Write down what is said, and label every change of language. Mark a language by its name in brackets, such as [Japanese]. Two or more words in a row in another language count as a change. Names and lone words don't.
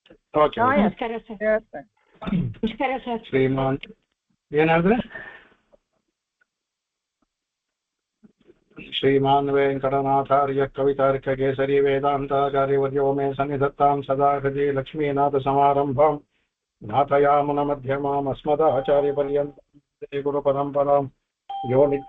[Kannada] ಓಕೆ ನಮಸ್ಕಾರ ಸರ್. ನಮಸ್ಕಾರ ಸರ್. ಶ್ರೀಮಾನ್ ಏನ್ ಹೇಳಿದ್ರೆ [Sanskrit] श्रीमान् वेङ्कटनाथार्य कवितार्ककेसरी वेदान्ताचार्यवर्यो मे सन्निधत्तां सदा हृदि लक्ष्मीनाथसमारम्भां नाथयामुनमध्यमाम् अस्मदाचार्यपर्यन्तं गुरुपरम्परां यो